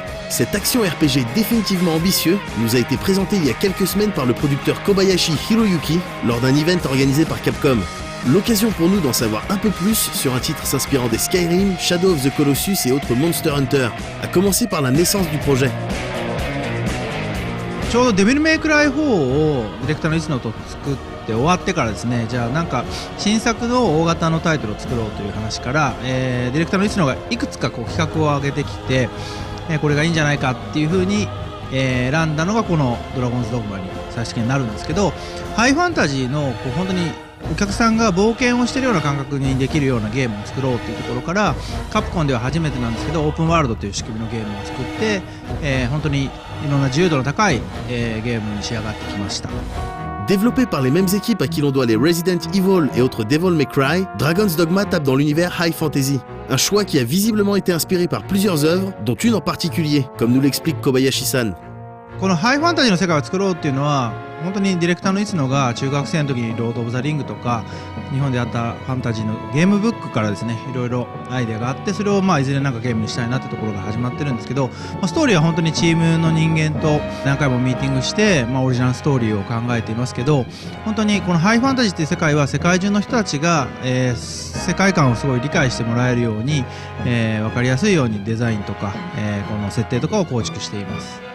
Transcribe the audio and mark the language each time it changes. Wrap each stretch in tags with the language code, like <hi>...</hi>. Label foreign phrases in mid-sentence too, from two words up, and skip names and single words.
<fr>Cette</fr> <en>action RPG</en> <fr>définitivement ambitieux nous a été présentée il y a quelques semaines par le producteur Kobayashi Hiroyuki lors d'un event organisé par Capcom. L'occasion pour nous d'en savoir un peu plus sur un titre s'inspirant des Skyrim, Shadow of the Colossus et autres Monster Hunter, à commencer par la naissance du projet.</fr> <ja>ちょうどデビルメイクライ4をディレクターの市野と作って終わってからですね、じゃあなんか新作の大型のタイトルを作ろうという話から、ディレクターの市野がいくつかこう企画を上げてきて、これがいいんじゃないかっていう風に、選んだのがこのドラゴンズドグマに最終的になるんですけど、ハイファンタジーのこう本当にお客さんが冒険をしているような感覚にできるようなゲームを作ろうというところから、カプコンでは初めてなんですけどオープンワールドという仕組みのゲームを作って、本当にいろんな自由度の高い、ゲームに仕上がってきました。</ja> <fr>Développé par les mêmes équipes à qui l'on doit les Resident Evil et autres Devil May Cry, Dragon's Dogma tape dans l'univers</fr> <en>High Fantasy.</en> <fr>Un choix qui a visiblement été inspiré par plusieurs œuvres, dont une en particulier, comme nous l'explique Kobayashi-san.</fr> <ja>このハイファンタジーの世界を作ろうっていうのは本当にディレクターの市野が中学生の時にロード・オブ・ザ・リングとか日本であったファンタジーのゲームブックからですねいろいろアイデアがあって、それをいずれなんかゲームにしたいなってところが始まってるんですけど、ストーリーは本当にチームの人間と何回もミーティングして、オリジナルストーリーを考えていますけど、本当にこのハイファンタジーっていう世界は世界中の人たちが、世界観をすごい理解してもらえるように、分かりやすいようにデザインとか、この設定とかを構築しています。</ja>